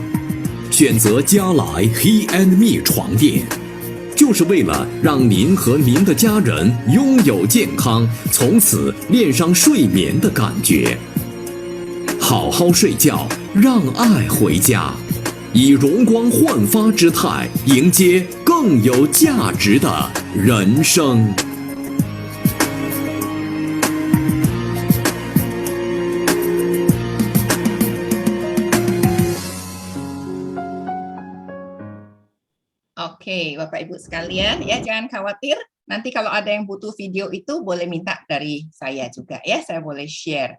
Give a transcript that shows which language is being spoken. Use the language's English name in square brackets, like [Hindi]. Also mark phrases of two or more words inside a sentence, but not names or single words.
[Chinese] 选择佳来 He and Me 床垫，就是为了让您和您的家人拥有健康，从此恋上睡眠的感觉。好好睡觉，让爱回家，以容光焕发之态迎接更有价值的人生。 [Indonesian] Oke, Bapak Ibu sekalian, ya jangan khawatir. Nanti kalau ada yang butuh video itu boleh minta dari saya juga ya, saya boleh share.